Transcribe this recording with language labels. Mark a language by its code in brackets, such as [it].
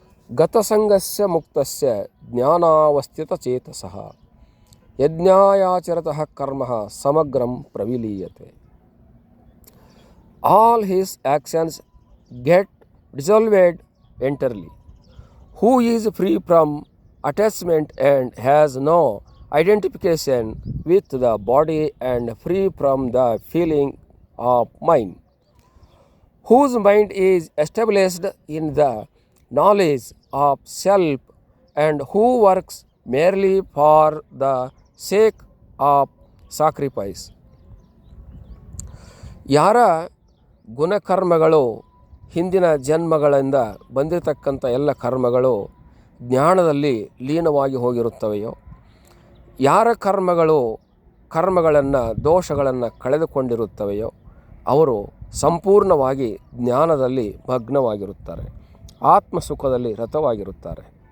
[sa] ಗತಸಂಗಸ್ಯ ಮುಕ್ತಸ್ಯ ಜ್ಞಾನಾವಸ್ಥಿತಚೇತಸಃ ಯಜ್ಞಾಯಾಚರತಃ ಕರ್ಮ ಸಮಗ್ರಂ ಪ್ರವಿಲೀಯತೆ. [en] All his actions get dissolved entirely. Who is free from attachment and has no identification with the body and free from the feeling of mind, whose mind is established in the knowledge of self and who works merely for the sake of sacrifice. [kn] ಯಾರ ಗುಣಕರ್ಮಗಳು ಹಿಂದಿನ ಜನ್ಮಗಳಿಂದ ಬಂದಿರತಕ್ಕಂಥ ಎಲ್ಲ ಕರ್ಮಗಳು ಜ್ಞಾನದಲ್ಲಿ ಲೀನವಾಗಿ ಹೋಗಿರುತ್ತವೆಯೋ, ಯಾರ ಕರ್ಮಗಳನ್ನು ದೋಷಗಳನ್ನು ಕಳೆದುಕೊಂಡಿರುತ್ತವೆಯೋ ಅವರು ಸಂಪೂರ್ಣವಾಗಿ ಜ್ಞಾನದಲ್ಲಿ ಭಗ್ನವಾಗಿರುತ್ತಾರೆ, ಆತ್ಮಸುಖದಲ್ಲಿ ರತವಾಗಿರುತ್ತಾರೆ.